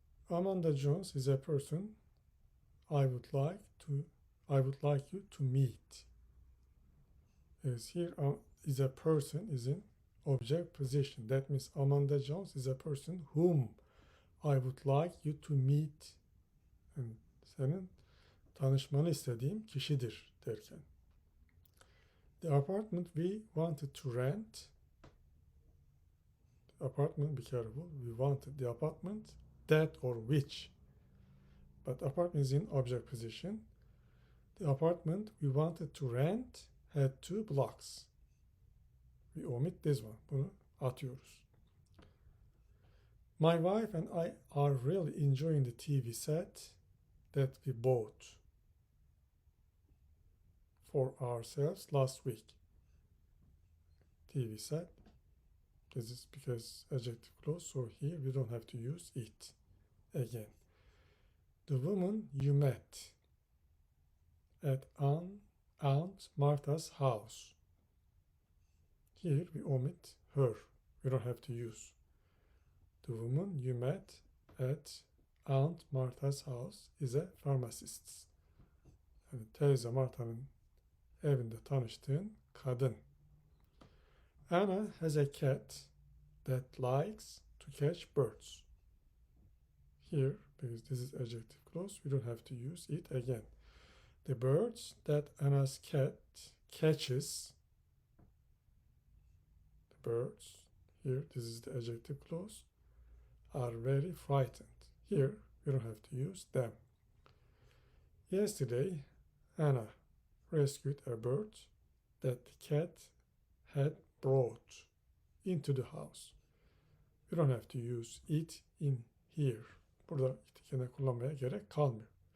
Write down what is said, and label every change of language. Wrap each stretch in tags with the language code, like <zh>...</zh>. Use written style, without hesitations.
<en>Amanda Jones is a person I would like you to meet. As here is a person is in object position. That means Amanda Jones is a person whom I would like you to meet.</en> <tr>Yani senin tanışmanı istediğim kişidir derken.</tr> <en>The apartment we wanted to rent. The apartment, be careful. We wanted the apartment that or which. But apartment is in object position. The apartment we wanted to rent had 2 blocks. We omit this one.</en> <tr>Bunu atıyoruz.</tr> <en>My wife and I are really enjoying the TV set that we bought for ourselves last week. TV set. This is because adjective clause, so here we don't have to use it again. The woman you met at Aunt Martha's house. Here we omit her. We don't have to use. The woman you met at Aunt Martha's house is a pharmacist.</en> <tr>Yani teyze Marta'nın evinde tanıştığın kadın.</tr> <en>Anna has a cat that likes to catch birds. Here, because this is adjective clause, we don't have to use it again. The birds that Anna's cat catches, the birds, here, this is the adjective clause, are very frightened. Here, we don't have to use them. Yesterday, Anna rescued a bird that the cat had brought into the house. We don't have to use it in here.</en> <tr>Burada it gene kullanmaya gerek kalmıyor.</tr>